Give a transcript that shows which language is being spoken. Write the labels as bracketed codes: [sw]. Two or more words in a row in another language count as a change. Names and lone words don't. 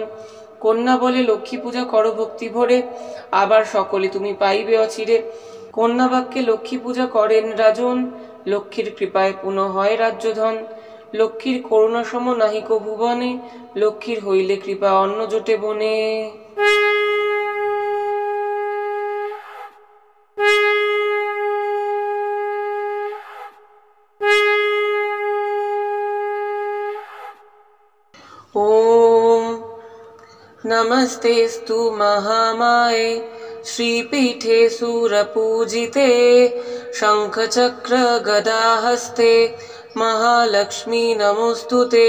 [bn] কন্যা বলে লক্ষ্মী পূজা করো ভক্তি ভরে, আবার সকলে তুমি পাইবে অচিরে। কন্যা বাক্যে লক্ষ্মী পূজা করেন রাজন, লক্ষ্মীর কৃপায় পুনঃ হয় রাজ্যধন। লক্ষ্মীর করুণা সম নাহিক ভুবনে, লক্ষ্মীর হইলে কৃপা অন্ন জোটে বনে। [sa] ओम नमस्तेस्तु महामाये, श्रीपीठे सूरपूजिते, शंखचक्र गदाहस्ते, महालक्ष्मी नमोस्तुते।